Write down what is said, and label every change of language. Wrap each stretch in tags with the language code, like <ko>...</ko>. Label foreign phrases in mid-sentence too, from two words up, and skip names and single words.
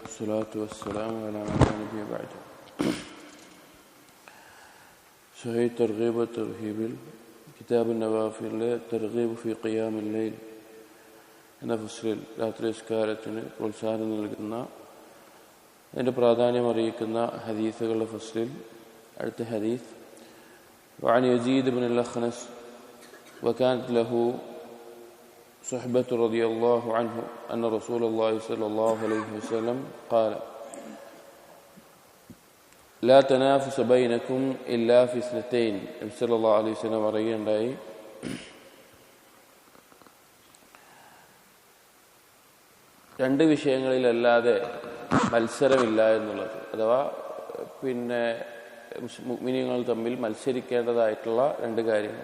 <ar>والصلاة والسلام على من لا نبي بعده.</ar> <ml>صحيح ترغيب وترهيب കിതാബ് നവാഫിലെ തർഗീബ് ഫി ഖിയാമിൽ ലൈൽ എന്ന ഫസ്ലിൽ രാത്രി നിസ്കാരത്തിന് പ്രോത്സാഹനം നൽകുന്ന അതിൻ്റെ പ്രാധാന്യം അറിയിക്കുന്ന ഹദീസുകളുടെ ഫസ്ലിൽ അടുത്ത ഹദീസ്</ml> <ar>وعن يزيد بن الأخنس وكانت له صحبة رضي الله عنه أن رسول الله صلى الله عليه وسلم قال لا تنافس بينكم إلا في اثنتين.</ar> <ml>നബി</ml> <ar>صلى الله عليه وسلم</ar> <ml>പറയുകയുണ്ടായി, രണ്ട് വിഷയങ്ങളിലല്ലാതെ മത്സരമില്ല എന്നുള്ളത്. അഥവാ മുഅ്മിനീങ്ങൾ തമ്മിൽ മത്സരിക്കേണ്ടതായിട്ടുള്ള രണ്ട് കാര്യങ്ങൾ.</ml>